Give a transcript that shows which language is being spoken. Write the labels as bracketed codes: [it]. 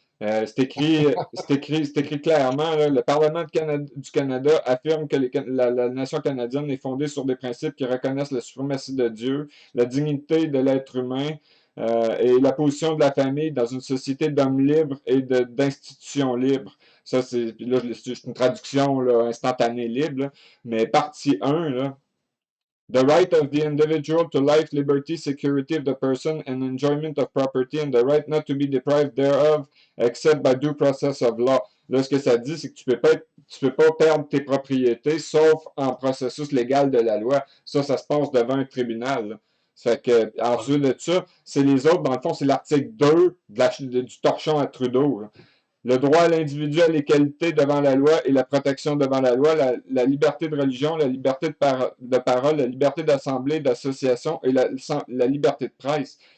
[fr] C'est écrit clairement, là, le Parlement du Canada affirme que la nation canadienne est fondée sur des principes qui reconnaissent la suprématie de Dieu, la dignité de l'être humain et la position de la famille dans une société d'hommes libres et d'institutions libres. Ça, c'est une traduction là, instantanée libre, là, mais partie 1, là. [en] The right of the individual to life, liberty, security of the person, and enjoyment of property, and the right not to be deprived thereof, except by due process of law. [fr] Là, ce que ça dit, c'est que tu peux pas perdre tes propriétés, sauf en processus légal de la loi. Ça se passe devant un tribunal. Là. Fait que, ensuite de ça, c'est les autres, dans le fond, c'est l'article 2 du torchon à Trudeau. Là. Le droit à l'individu à l'égalité devant la loi et la protection devant la loi, la liberté de religion, la liberté de parole, la liberté d'assemblée, d'association et la liberté de presse.